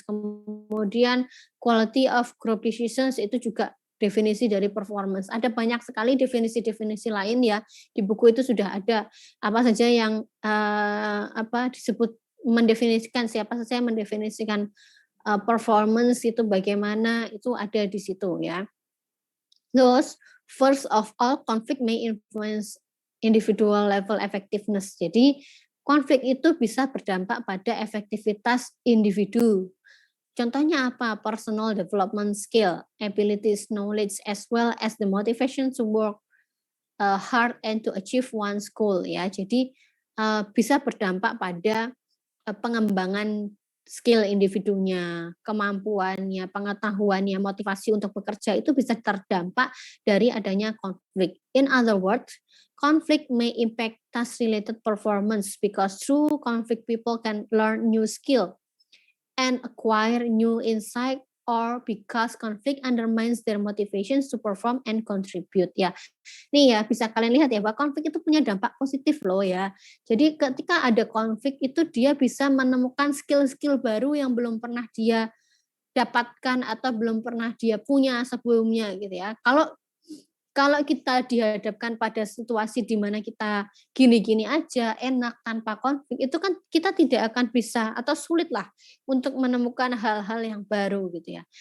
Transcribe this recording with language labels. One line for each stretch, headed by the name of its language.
Indonesian: Kemudian
English: quality of group decisions
Indonesian: itu juga definisi dari performance. Ada banyak sekali definisi-definisi lain ya, di buku itu sudah ada apa saja yang disebut mendefinisikan, siapa saja yang mendefinisikan performance itu bagaimana, itu ada di situ ya.
English: Thus, first of all, conflict may influence individual level effectiveness.
Indonesian: Jadi konflik itu bisa berdampak pada efektivitas individu. Contohnya apa?
English: Personal development skill, abilities, knowledge, as well as the motivation to work hard and to achieve one's goal ya.
Indonesian: Jadi bisa berdampak pada pengembangan skill individunya, kemampuannya, pengetahuannya, motivasi untuk bekerja itu bisa terdampak dari adanya konflik.
English: In other words, conflict may impact task-related performance because through conflict people can learn new skill and acquire new insight, or because conflict undermines their motivations to perform and contribute ya.
Indonesian: Nih ya, bisa kalian lihat ya bahwa konflik itu punya dampak positif loh ya. Jadi ketika ada konflik itu dia bisa menemukan skill-skill baru yang belum pernah dia dapatkan atau belum pernah dia punya sebelumnya gitu ya. Kalau kita dihadapkan pada situasi di mana kita gini-gini aja, enak tanpa konflik, itu kan kita tidak akan bisa atau sulit lah untuk menemukan hal-hal yang baru gitu ya.